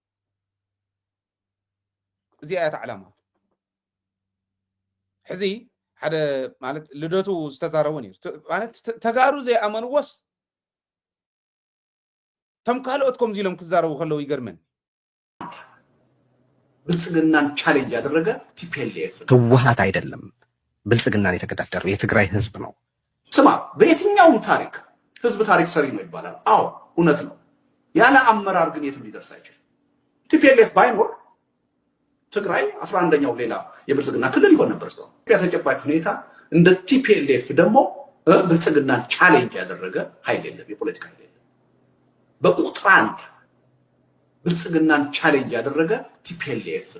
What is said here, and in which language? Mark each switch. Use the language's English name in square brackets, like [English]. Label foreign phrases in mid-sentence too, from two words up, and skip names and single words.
[Tigrinya] እዚኣ እታ ዓላማ ሕዚ ሓደ ማለት ልደቱ ዝተዛረበ ነይሩ ማለት ተጋሩ ዘይኣመንዎስ ተም ካልኦት ከምዚ ኢሎም ክዛረቡ ከለው ይገርመን [Amharic] ብልጽግናን ቻሌንጅ ያደረገ ቲፒኤልኤፍ ህወሓት አይደለም ብልጽግናን የተገዳደረው የትግራይ ህዝብ ነው ስማ በየትኛውም ታሪክ ህዝብ ታሪክ ሰሪ ነው ይባላል አዎ እውነት ነው ያለ አመራር ግን የትም ሊደርስ አይችልም ቲፒኤልኤፍ ባይኖር ትግራይ 11ኛው ሌላ የብልጽግና ክልል ይሆን ነበር። ሰው ተጨባጭ ሁኔታ እንደ ቲፒኤልኤፍ ደግሞ ብልጽግናን ቻሌንጅ ያደረገ ኃይል የለም፣ የፖለቲካ ኃይል የለም። በቁጥር አንድ ብልጽግናን ቻሌንጅ ያደረገ ቲፒኤልኤፍ ነው።